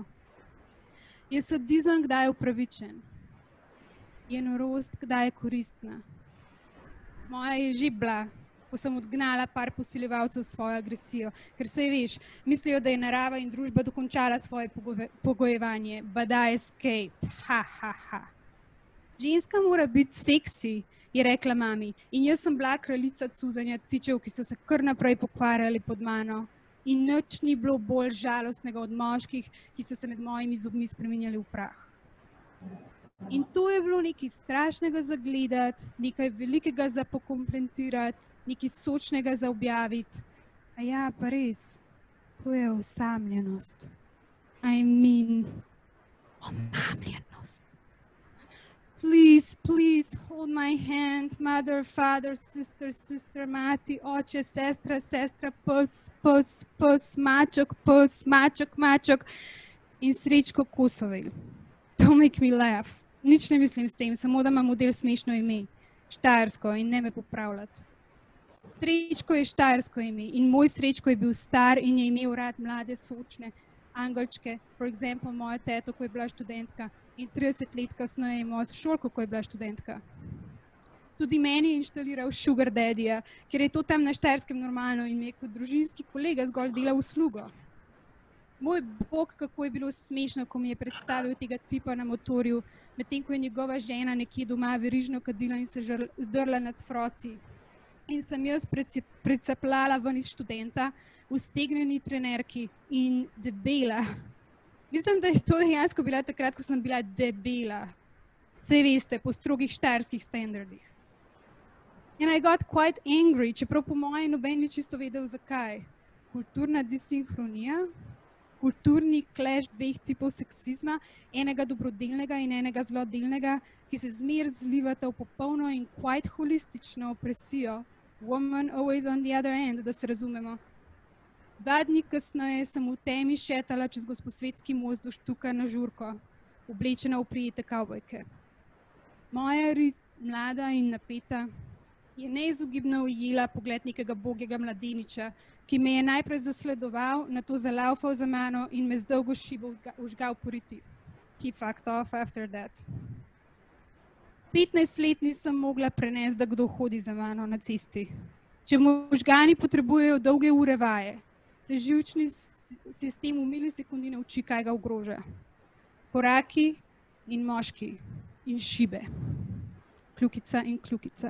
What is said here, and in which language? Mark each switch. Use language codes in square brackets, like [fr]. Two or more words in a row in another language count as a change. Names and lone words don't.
[sl] Je sadizem kdaj upravičen? Je norost kdaj koristna? Moja je že bila, ko sem odgnala par posiljevalcev svojo agresijo, ker se veš, mislijo, da je narava in družba dokončala svoje pogojevanje, [en] but I escaped, ha, ha, ha. [sl] Ženska mora biti seksi, je rekla mami, in jaz sem bila kraljica cuzanja tičev, ki so se kar naprej pokvarjali pod mano. In nič ni bilo bolj žalostnega od moških, ki so se med mojimi zobmi spreminjali v prah. In to je bilo nekaj strašnega za gledati, nekaj velikega za pokomplementirati, nekaj sočnega za objaviti. A ja, pa res, to je osamljenost. [en] I mean, omamljenost. Please, please, hold my hand, mother, father, sister, [sl] mati, oče, sestra, pes, maček in Srečko Kosovel. [en] Don't make me laugh. [sl] Nič ne mislim s tem, samo da ima model smešno ime, štajersko in ne me popravljati. Srečko je štajersko ime in moj Srečko je bil star in je imel rad mlade, sočne angelčke, [en] for example, [sl] moja teto, ko je bila študentka, in 30 let kasneje moja sošolka, ko je bila študentka. Tudi meni je inštaliral [en] sugar daddyja, [sl] ker je to tam na Štajerskem normalno in mi je kot družinski kolega zgolj delal uslugo. Moj bog, kako je bilo smešno, ko mi je predstavil tega tipa na motorju, medtem ko je njegova žena nekje doma verižno kadila in se zdrla nad froci. In sem jaz precaplala ven iz študenta, v stegnjeni trenerki in debela. Mislim, da je to dejansko bila takrat, ko sem bila debela. Saj veste, po strogih štajerskih standardih. [en] And I got quite angry, [sl] čeprav po mojem noben ni čisto vedel zakaj. Kulturna disinhronija, kulturni clash dveh tipov seksizma, enega dobrodelnega in enega zlodelnega, ki se zmer zlivata v popolno in quite holistično opresijo. [en] Woman always on the other end, [sl] da se razumemo. 2 dni kasneje sem v temi šetala čez Gosposvetski most do Štuka na žurko, oblečena v prijete kavbojke. Moja rit, mlada in napeta, je neizogibno ujela pogled nekega bogega mladeniča, ki me je najprej zasledoval, nato zalaufal za mano in me z dolgo šibo vžgal po riti. [en] He fucked off after that. [sl] 15 let nisem mogla prenesti, da kdo hodi za mano na cesti. Če možgani potrebujejo dolge ure vaje, se živčni sistem v milisekundi nauči, kaj ga ogroža. Koraki in moški in šibe. Kljukica in kljukica.